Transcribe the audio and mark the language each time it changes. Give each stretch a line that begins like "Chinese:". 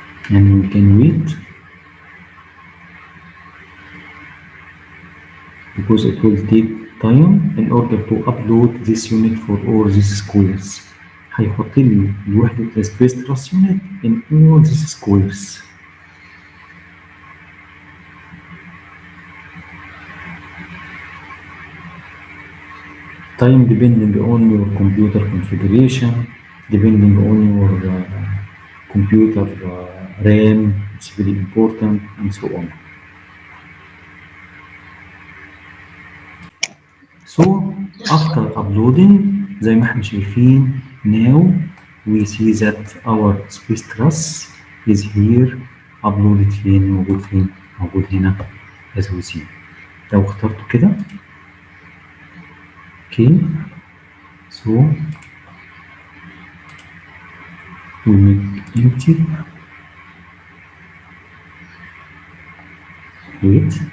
English: and we can wait because it will take time in order to upload this unit for all these squares.
Arabic: هيحط لي الوحدة السبيس تراس
English: unit in all these squares. Time depending on your computer configuration, depending on your computer RAM, it's very important and so on. So after uploading
Arabic: زي ما احنا شايفين
English: now we see that our space truss is here uploaded
Arabic: فين موجود فين موجود هنا
English: as we see.
Arabic: لو اخترته كده
English: okay so we make empty wait